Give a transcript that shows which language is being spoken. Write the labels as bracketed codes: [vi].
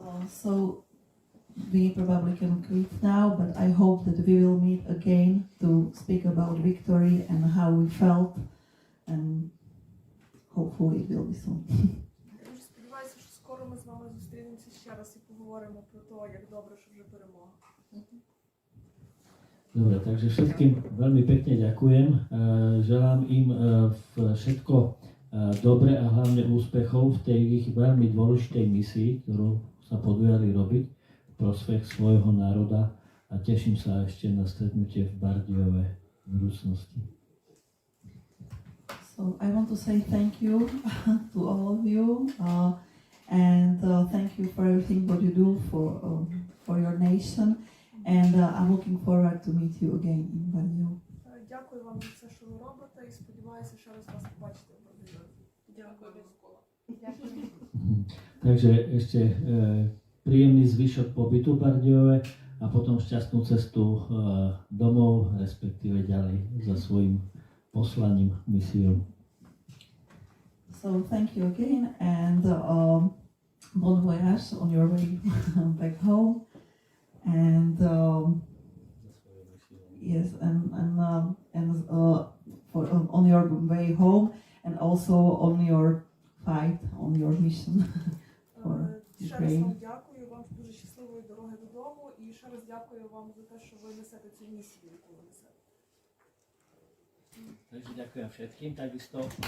[en] So we probably can quit now, but I hope that we will meet again to speak about victory and how we felt, and hopefully it will be soon. [uk] скоро ми з вами зустрінемося ще раз і поговоримо про те, як добре, що вже перемога. [sk] Dobre, takže všetkým veľmi pekne ďakujem. Želám im všetko dobre a hlavne úspechov v tej ich veľmi dôležitej misii, ktorú sa podujali robiť v prospech svojho národa a teším sa ešte na stretnutie v Bardejove v budúcnosti. [en] So I want to say thank you to all of you and thank you for everything what you do for your nation. And I'm looking forward to meet you again in Bardejov. [uk] Дякую вам за все, що ви робите, і сподіваюся ще раз вас побачити в Бардejove. Дякую, Микола. [sk] Takže ešte príjemný zvyšok pobytu v Bardejove a potom šťastnú cestu domov, respektíve ďalej za svojím poslaním, misiou. [en] So thank you again and bon voyage on your way back home. And yes, and for on your way home, and also on your fight, on your mission for [uk] Ще раз вам [en] Ukraine. [uk] дякую, вам дуже щасливої дороги додому, і ще раз дякую вам за те, що ви несете цю місію, яку ви несете. [sk] Takže ďakujem všetkým, takisto.